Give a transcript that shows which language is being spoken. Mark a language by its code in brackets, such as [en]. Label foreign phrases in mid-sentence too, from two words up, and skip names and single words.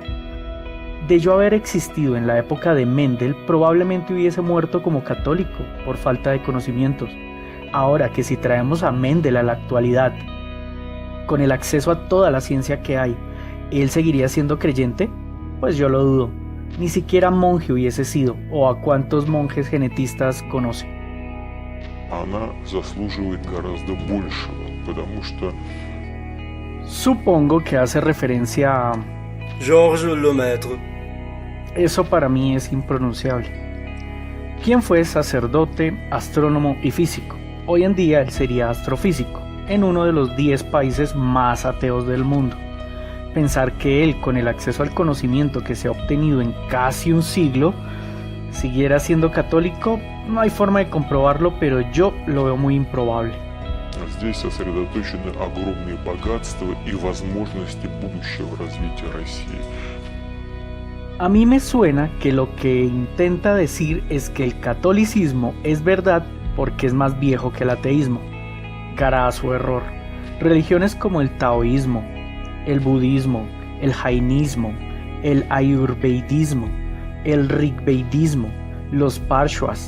[es] De yo haber existido en la época de Mendel, probablemente hubiese muerto como católico por falta de conocimientos. Ahora que si traemos a Mendel a la actualidad, con el acceso a toda la ciencia que hay, ¿él seguiría siendo creyente? Pues yo lo dudo. Ni siquiera monje hubiese sido, o a cuántos monjes genetistas conoce. [ru] Она заслуживает гораздо большего, потому что... [es] Supongo que hace referencia a... Georges Lemaître. Eso para mí es impronunciable. Quien fue sacerdote, astrónomo y físico. Hoy en día él sería astrofísico, en uno de los 10 países más ateos del mundo. Pensar que él, con el acceso al conocimiento que se ha obtenido en casi un siglo, siguiera siendo católico, no hay forma de comprobarlo, pero yo lo veo muy improbable. [ru] Здесь сосредоточены огромные богатства и возможности будущего развития России. [es] A mí me suena que lo que intenta decir es que el catolicismo es verdad porque es más viejo que el ateísmo. Graso error. Religiones como el taoísmo, el budismo, el jainismo, el ayurvedismo, el rigvedismo, los parshvas,